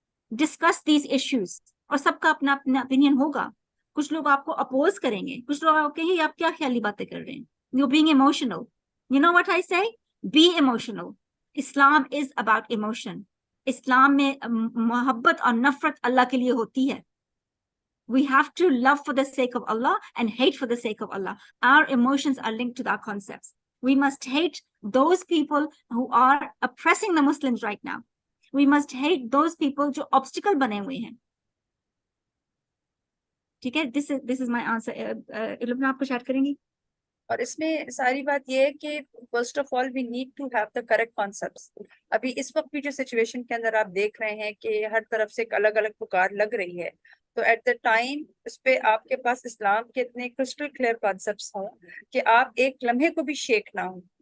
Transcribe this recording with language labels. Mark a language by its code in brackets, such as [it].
[en] Discuss these issues. [ur] اور سب کا اپنا اپنا opinion ہوگا. کچھ لوگ آپ کو اپوز کریں گے, کچھ لوگ آپ کہیں آپ کیا خیالی باتیں کر رہے ہیں. [en] You're being emotional. You know what I say? Be emotional. Islam is about emotion. [ur] اسلام میں محبت اور نفرت اللہ کے لیے ہوتی ہے. [en] We have to love for the sake of Allah and hate for the sake of Allah. Our emotions are linked to our concepts. We must hate those people who are oppressing the Muslims right now. We must hate those people [ur] جو obstacle بنے ہوئے ہیں. ٹھیک ہے, [en] this is my answer. [ur] علم آپ کو share کریں گی. اور اس میں ساری بات یہ ہے کہ [en] First of all we need to have the correct concepts. [ur] ابھی اس وقت بھی جو سچویشن کے اندر آپ دیکھ رہے ہیں کہ ہر طرف سے ایک الگ الگ پکار لگ رہی ہے, تو [en] at the time [ur] اس پہ آپ کے پاس اسلام کے اتنے کرسٹل کلیئر کانسیپٹس ہوں کہ آپ ایک لمحے کو بھی شیک نہ ہوں.